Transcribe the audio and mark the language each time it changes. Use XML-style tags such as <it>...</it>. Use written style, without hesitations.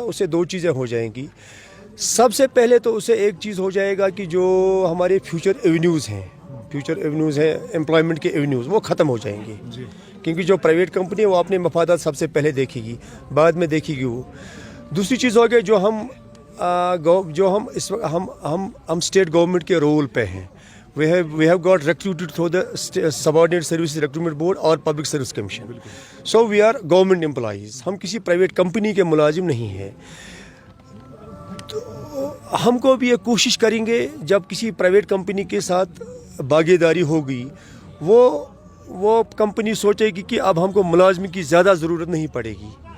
<hi>उससे 2 चीज़ें हो जाएंगी। सबसे पहले तो उससे एक चीज़ हो जाएगा कि जो हमारे फ्यूचर एवेन्यूज़ हैं एम्प्लॉयमेंट के एवेन्यूज़, वो ख़त्म हो जाएंगे। क्योंकि जो प्राइवेट कंपनी है वो अपने मफादात सबसे पहले देखेगी, बाद में देखेगी वो। दूसरी चीज़ हो गई, जो हम इस वक्त हम स्टेट गवर्नमेंट के रोल पे हैं।</hi> <en>we have got recruited through the subordinate services recruitment board और public service commission. So we are government employees.</en> <hi>हम किसी प्राइवेट कंपनी के मुलाजिम नहीं हैं। तो हमको भी ये कोशिश करेंगे, जब किसी प्राइवेट कंपनी के साथ भागीदारी होगी, वो कंपनी सोचेगी कि अब हमको मुलाजिम की ज़्यादा ज़रूरत नहीं पड़ेगी,</hi>